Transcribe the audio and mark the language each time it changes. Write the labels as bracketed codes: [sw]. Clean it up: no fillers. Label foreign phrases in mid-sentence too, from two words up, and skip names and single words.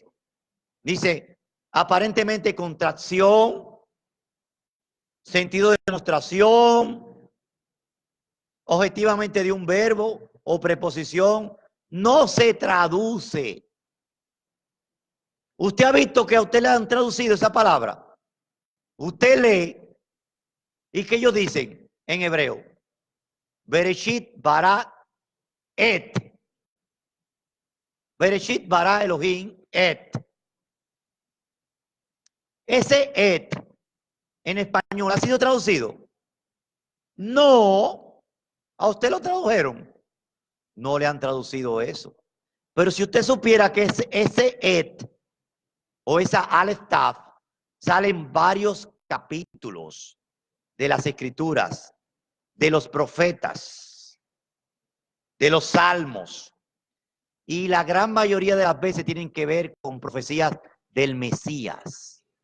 [es] Dice, aparentemente contracción, sentido de demostración, objetivamente de un verbo o preposición, no se traduce. ¿Usted ha visto que a usted le han traducido esa palabra? Usted lee, ¿y qué ellos dicen en hebreo? [he] בראשית ברא את. בראשית ברא אלהים את. [es] Ese et en español ha sido traducido. No, a usted lo tradujeron. No le han traducido eso. Pero si usted supiera que ese et o esa Aleph Taf sale en varios capítulos de las escrituras, de los profetas, de los salmos, y la gran mayoría de las veces tienen que ver con profecías del Mesías.